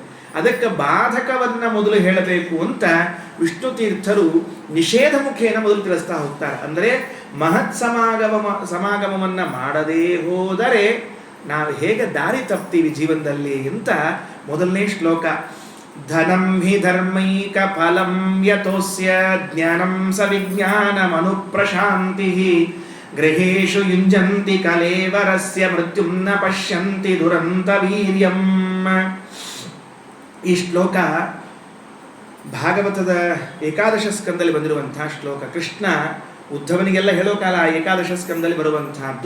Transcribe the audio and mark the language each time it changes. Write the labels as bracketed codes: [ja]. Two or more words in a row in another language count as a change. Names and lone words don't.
[kn] ಅದಕ್ಕೆ ಬಾಧಕವನ್ನ ಮೊದಲು ಹೇಳಬೇಕು ಅಂತ ವಿಷ್ಣು ತೀರ್ಥರು ನಿಷೇಧ ಮುಖೇನ ಮೊದಲು ತಿಳಿಸ್ತಾ ಹೋಗ್ತಾರೆ. ಅಂದರೆ ಮಹತ್ ಸಮಾಗಮವನ್ನು ಮಾಡದೇ ಹೋದರೆ ನಾವು ಹೇಗೆ ದಾರಿ ತಪ್ತೀವಿ ಜೀವನದಲ್ಲಿ ಅಂತ ಮೊದಲನೇ ಶ್ಲೋಕ. [sa] ಧನಂ ಹಿ ಧರ್ಮೈಕ ಫಲಂ ಯತೋಸ್ಯ ಜ್ಞಾನಂ ಸ ವಿಜ್ಞಾನಮನುಪ್ರಶಾಂತಿ ಗೃಹೇಶು ಯುಂಜಂತಿ ಕಲೇವರಸ್ಯ ಮೃತ್ಯುಂ ನ ಪಶ್ಯಂತಿ ದುರಂತ ವೀರ್ಯಂ. [kn] ಈ ಶ್ಲೋಕ ಭಾಗವತದ ಏಕಾದಶ ಸ್ಕಂದಲ್ಲಿ ಬಂದಿರುವಂತಹ ಶ್ಲೋಕ. ಕೃಷ್ಣ ಉದ್ಧವನಿಗೆಲ್ಲ ಹೇಳೋ ಕಾಲ ಏಕಾದಶ ಸ್ಕಂದಲ್ಲಿ ಬರುವಂತಹದ್ದು.